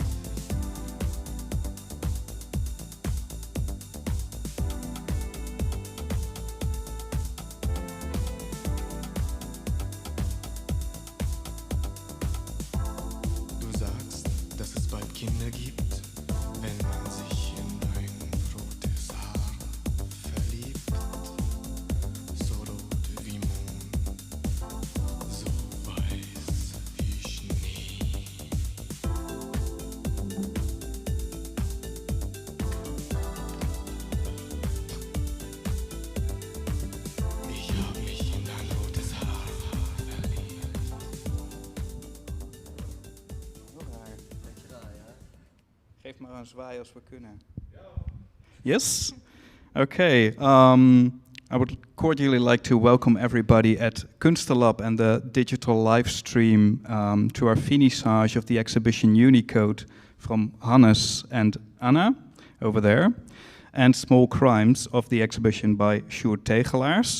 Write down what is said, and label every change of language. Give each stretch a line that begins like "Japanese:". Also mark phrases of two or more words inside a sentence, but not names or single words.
German: Du sagst, dass es bald Kinder gibt, wenn man sich in dein rotes Haar verliebt, so rot wie Mond, so weiß wie Schnee. Ich hab mich in dein rotes Haar verliebt.
Dutch: Geef maar een zwaai als we kunnen.
English: Yes? Okay. I would cordially like to welcome everybody at Kunstenlab and the digital live stream to our Finissage of the exhibition Unicode from Hannes and Anna over there, and Small Crimes of the exhibition by Sjoerd Tegelaers.